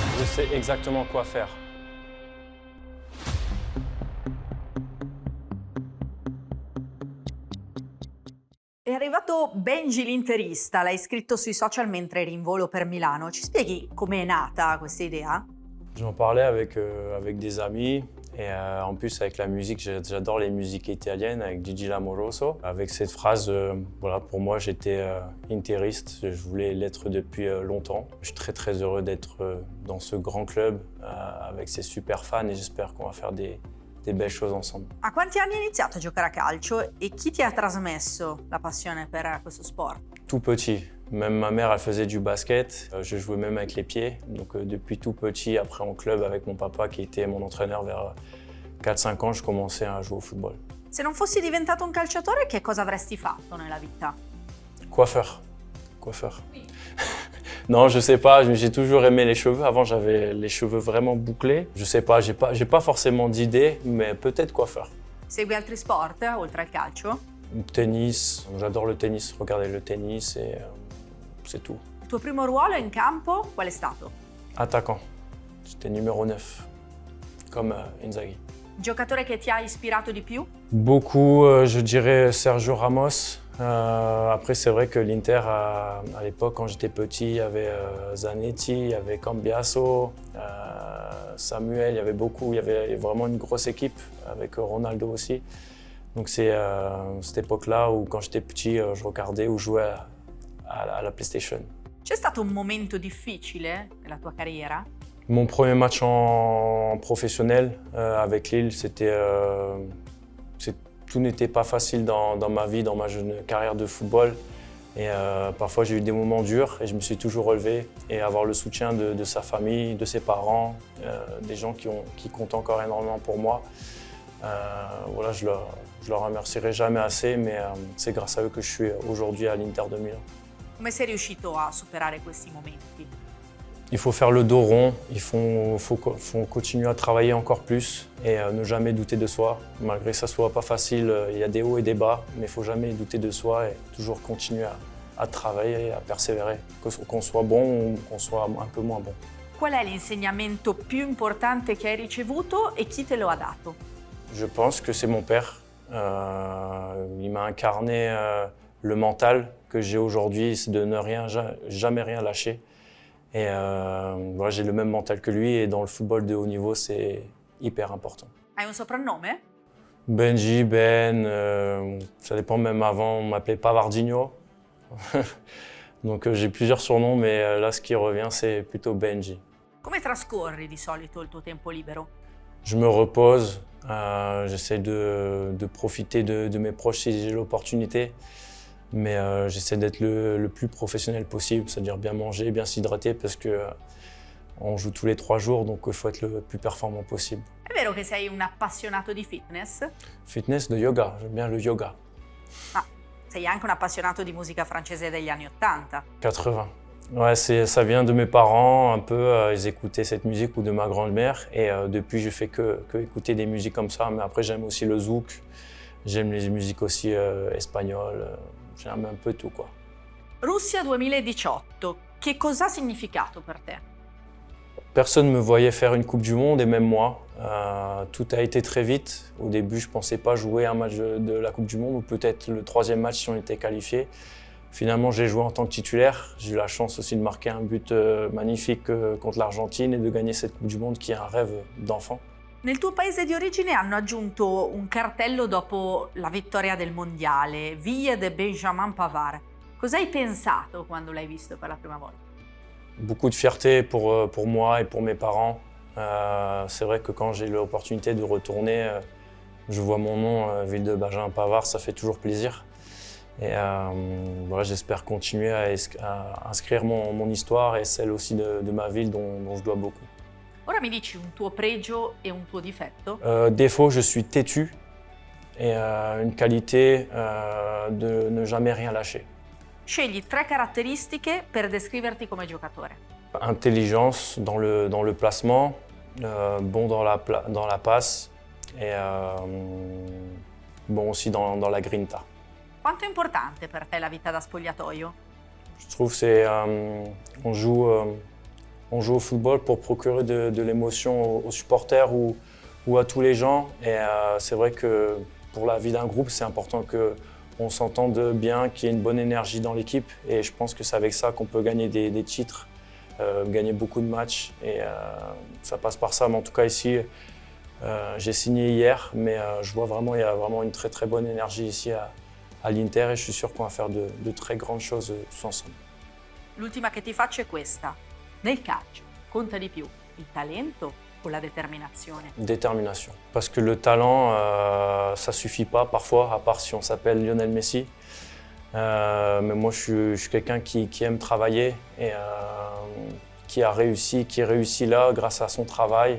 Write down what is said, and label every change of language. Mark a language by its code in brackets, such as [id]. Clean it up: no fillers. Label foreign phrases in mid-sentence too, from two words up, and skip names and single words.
[fr] sais exactement quoi faire. [it] È arrivato Benji l'interista, l'hai scritto sui social mentre eri in volo per Milano. Ci spieghi com'è nata questa idea? [fr] J'en parlais avec des amis et en plus avec la musique, j'adore les musiques italiennes avec Gigi Lamoroso. Avec cette phrase, voilà, pour moi j'étais interiste, je voulais l'être depuis longtemps. Je suis très très heureux d'être dans ce grand club avec ces super fans et j'espère qu'on va faire des belles choses ensemble. [it] A quanti anni hai iniziato a giocare a calcio e chi ti ha trasmesso la passione per questo sport? [fr] Tout petit, même ma mère elle faisait du basket, je jouais même avec les pieds. Donc depuis tout petit, après en club avec mon papa qui était mon entraîneur vers 4-5 ans, je commençais à jouer au football. [it] Se non fossi diventato un calciatore, che cosa avresti fatto nella vita? [fr] Coiffeur. Coiffeur. Non, je sais pas, j'ai toujours aimé les cheveux. Avant, j'avais les cheveux vraiment bouclés. Je sais pas, j'ai pas forcément d'idée, mais peut-être coiffeur. [it] Segui altri sport oltre al calcio? [fr] Tennis, j'adore le tennis, regarder le tennis et c'est tout. [it] Il tuo primo ruolo in campo qual è stato? [fr] Attaquant, j'étais numéro 9, comme Inzaghi. [it] Giocatore che ti ha ispirato di più? [fr] Beaucoup, je dirais Sergio Ramos. Après, c'est vrai que l'Inter, à l'époque, quand j'étais petit, il y avait Zanetti, il y avait Cambiaso, Samuel, il y avait beaucoup, il y avait vraiment une grosse équipe avec Ronaldo aussi. Donc c'est cette époque-là où quand j'étais petit, je regardais ou jouais à la PlayStation. [it] C'è stato un momento difficile nella tua carriera? [fr] Mon premier match en professionnel avec Lille, tout n'était pas facile dans ma vie, dans ma jeune carrière de football. Et parfois j'ai eu des moments durs et je me suis toujours relevé. Et avoir le soutien de sa famille, de ses parents, des gens qui comptent encore énormément pour moi, voilà, je leur remercierai jamais assez, mais c'est grâce à eux que je suis aujourd'hui à l'Inter de Milan. [it] Come sei riuscito a superare questi momenti? [fr] Il faut faire le dos rond, faut continuer à travailler encore plus et ne jamais douter de soi. Malgré que ça soit pas facile, il y a des hauts et des bas, mais il faut jamais douter de soi et toujours continuer à travailler, à persévérer, qu'on soit bon ou qu'on soit un peu moins bon. [it] Qual è l'insegnamento più importante che hai ricevuto e chi te lo ha dato? [fr] Je pense que c'est mon père. Il m'a incarné le mental que j'ai aujourd'hui, c'est de ne jamais rien lâcher. Et voilà, j'ai le même mental que lui et dans le football de haut niveau, c'est hyper important. [it] Hai un soprannome? [fr] Benji, ça dépend, même avant, on m'appelait Pavardinho. Donc j'ai plusieurs surnoms, mais là, ce qui revient, c'est plutôt Benji. [it] Come trascorri di solito il tuo tempo libero? [fr] Je me repose, j'essaie de profiter de mes proches si j'ai l'opportunité. Mais j'essaie d'être le plus professionnel possible, c'est-à-dire bien manger, bien s'hydrater, parce qu'on joue tous les 3 jours, donc il faut être le plus performant possible. [it] È vero che sei un appassionato di fitness? [fr] Fitness, de yoga, j'aime bien le yoga. [it] Ma sei anche un appassionato di musica francese degli anni '80. [fr] 80. Ouais, ça vient de mes parents, un peu, ils écoutaient cette musique, ou de ma grand-mère, et depuis je fais que écouter des musiques comme ça, mais après j'aime aussi le zouk, j'aime les musiques aussi espagnoles. J'aime un peu tout, quoi. [it] Russia 2018, che cosa ha significato per te? [fr] Personne ne me voyait faire une Coupe du Monde et même moi. Tout a été très vite. Au début, je ne pensais pas jouer un match de la Coupe du Monde ou peut-être le 3e match si on était qualifié. Finalement, j'ai joué en tant que titulaire. J'ai eu la chance aussi de marquer un but magnifique contre l'Argentine et de gagner cette Coupe du Monde qui est un rêve d'enfant. [it] Nel tuo paese di origine hanno aggiunto un cartello dopo la vittoria del mondiale, [fr] Ville de Benjamin Pavard. [it] Cosa hai pensato quando l'hai visto per la prima volta? [fr] Beaucoup de fierté pour moi et pour mes parents. C'est vrai que quand j'ai l'opportunité de retourner, je vois mon nom, Ville de Benjamin Pavard, ça fait toujours plaisir. Et voilà, j'espère continuer à inscrire mon histoire et celle aussi de ma ville dont je dois beaucoup. [it] Ora mi dici un tuo pregio e un tuo difetto? [fr] Défaut, je suis têtu et une qualité de ne jamais rien lâcher. [it] Scegli 3 caratteristiche per descriverti come giocatore. [fr] Intelligence dans le placement, bon dans la passe et bon aussi dans la grinta. [it] Quanto è importante per te la vita da spogliatoio? [fr] Je trouve que on joue On joue au football pour procurer de l'émotion aux supporters ou à tous les gens. Et c'est vrai que pour la vie d'un groupe, c'est important qu'on s'entende bien, qu'il y ait une bonne énergie dans l'équipe. Et je pense que c'est avec ça qu'on peut gagner des titres, gagner beaucoup de matchs. Et ça passe par ça. Mais en tout cas ici, j'ai signé hier, mais je vois vraiment il y a vraiment une très très bonne énergie ici à l'Inter et je suis sûr qu'on va faire de très grandes choses tous ensemble. [it] L'ultima che ti faccio è questa. Nel calcio conta di più il talento o la determinazione? [fr] Détermination. Parce que le talent, ça suffit pas parfois, à part si on s'appelle Lionel Messi. Mais moi, je suis quelqu'un qui aime travailler et qui réussit là grâce à son travail.